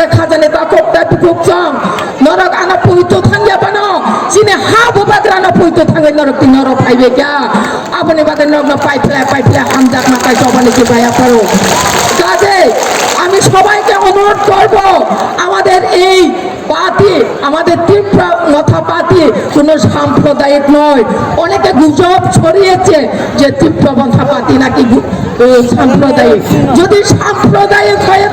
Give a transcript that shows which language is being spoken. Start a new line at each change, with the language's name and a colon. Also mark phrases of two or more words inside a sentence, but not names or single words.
Kok Borok: खाजानि ताकबता Bukukchong नरक आनो पुइतो थांगिया बानो चिनि हा बुबाग्रा आनो पुइतो थांगै नरक नरक फाइबे क्या आबोनि बागै नरक पाइपला हामजाक माकाय सबानि कि बाया पारो
Bangla: কাজে আমি সবাইকে অনুরোধ করব আমাদের এই পার্টি আমাদের তীব্রমথা পার্টি কোনো সাম্প্রদায়িক নয় অনেকে গুজব ছড়িয়েছে যে তীব্রমথা পার্টি নাকি সাম্প্রদায়িক যদি সাম্প্রদায়িক হয়ে